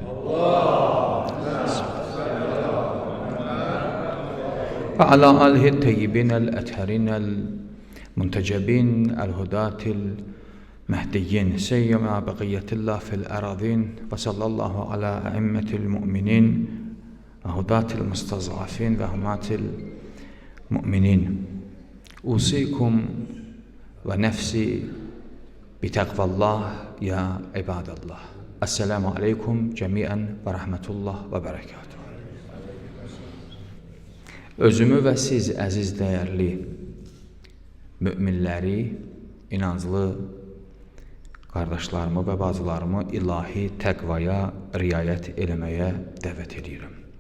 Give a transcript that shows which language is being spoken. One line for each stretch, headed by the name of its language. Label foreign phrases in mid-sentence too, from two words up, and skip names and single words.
Arabic: وعلى آله الطيبين الطاهرين المنتجبين الهداة المهديين سيما بقية الله في الأرضين وصلى الله على أئمة المؤمنين وهداة المستضعفين وحماة المؤمنين. أوصيكم ونفسي بتقوى الله يا عباد الله. السلام عليكم جميعا ورحمة الله وبركاته.
Azerbaijani: Özümü və siz əziz dəyərli müminləri, inanclı qardaşlarımı və bacılarımı ilahi təqvaya riayət eləməyə dəvət edirəm.